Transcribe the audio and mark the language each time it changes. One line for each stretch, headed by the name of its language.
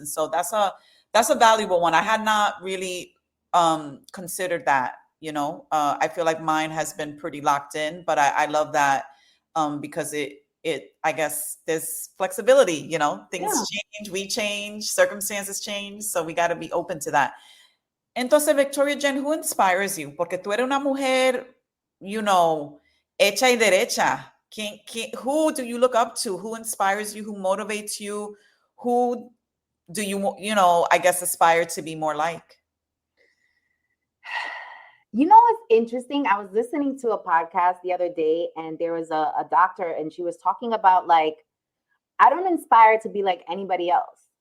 English: And so that's a valuable one. I had not really considered that, I feel like mine has been pretty locked in, but I love that because it I guess there's flexibility, things change, we change, circumstances change, so we got to be open to that.
Spanish: Entonces,
English: Victoria Jenn, who inspires you?
Spanish: Porque tú eres una mujer, hecha y derecha.
English: Who do you look up to? Who inspires you? Who motivates you? Who do you, I guess, aspire to be more like? What's interesting? I was listening to a podcast the other day, and there was a doctor, and she was talking about, like, I don't aspire to be like anybody else.